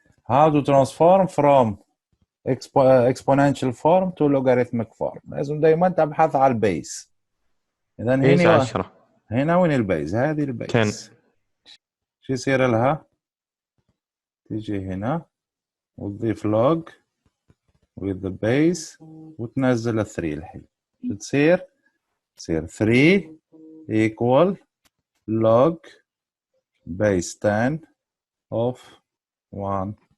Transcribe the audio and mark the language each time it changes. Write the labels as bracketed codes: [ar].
[en] How to transform from exponential form to logarithmic form. [ar] لازم دائما تبحث على البيز. إذا هنا 10. هنا وين البيز؟ هذه البيز 10. شو يصير لها؟ تيجي هنا وتضيف [en] log with the base [ar] وتنزل 3 الحين. شو تصير؟ تصير 3 [en] equal log base 10 of 1000.